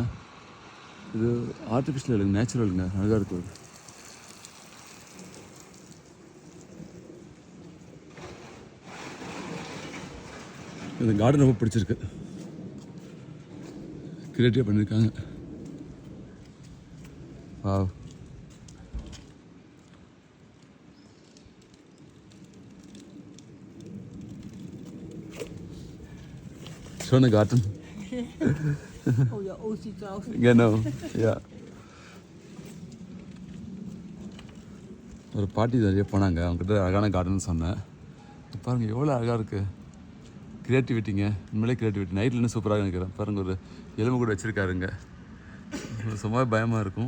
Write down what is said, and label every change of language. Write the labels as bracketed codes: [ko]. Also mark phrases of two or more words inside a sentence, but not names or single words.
[ta] இது ஆர்டிஃபிஷியல் இல்லைங்க, நேச்சுரலுங்க, அழகாக இருக்குது. இந்த கார்டன் ரொம்ப பிடிச்சிருக்கு, கிரியேட்டிவாக பண்ணியிருக்காங்க. வாவ். [de] Schöne Garten. Oh ja, oh, sieht so aus. Genau, ja. [ta] ஒரு பாட்டி நிறைய போனாங்க, அவங்ககிட்ட அழகான கார்டன் சொன்னேன். பாருங்கள் எவ்வளோ அழகாக இருக்குது. க்ரியேட்டிவிட்டிங்க, உண்மையிலே க்ரியேட்டிவிட்டி. நைட்டில் இன்னும் சூப்பராக நினைக்கிறேன் பாருங்கள். ஒரு எலும்பு கூட வச்சுருக்காருங்க, சும்மா பயமாக இருக்கும்.